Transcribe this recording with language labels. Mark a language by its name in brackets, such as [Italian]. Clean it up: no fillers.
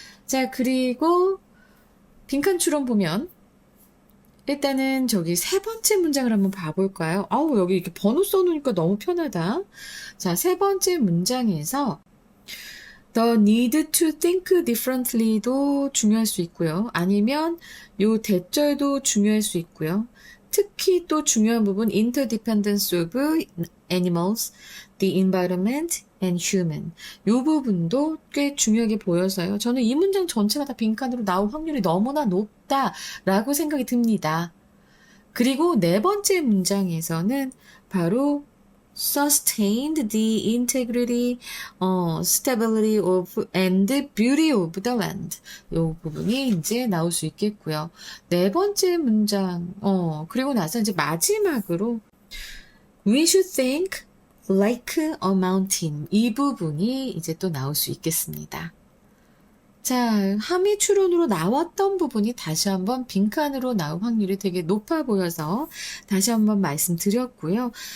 [Korean] 자, 그리고 빈칸 추론 보면 일단은 저기 3번째 문장을 한번 봐볼까요? 아우, 여기 이렇게 번호 써놓으니까 너무 편하다. 자, 3번째 문장에서 [English] The need to think differently [Korean] 도 중요할 수 있고요. 아니면 요 대절도 중요할 수 있고요. 특히 또 중요한 부분 [English] interdependence of animals, the environment and human. [Korean] 요 부분도 꽤 중요하게 보여서요. 저는 이 문장 전체가 다 빈칸으로 나올 확률이 너무나 높다라고 생각이 듭니다. 그리고 4번째 문장에서는 바로 [English] sustained the integrity, stability of and beauty of the land. [Korean] 요 부분이 이제 나올 수 있겠고요. 4번째 문장, 그리고 나서 이제 마지막으로 [English] we should think like a mountain. [Korean] 이 부분이 이제 또 나올 수 있겠습니다. 자, 함의 추론으로 나왔던 부분이 다시 한번 빈칸으로 나올 확률이 되게 높아 보여서 다시 한번 말씀드렸고요.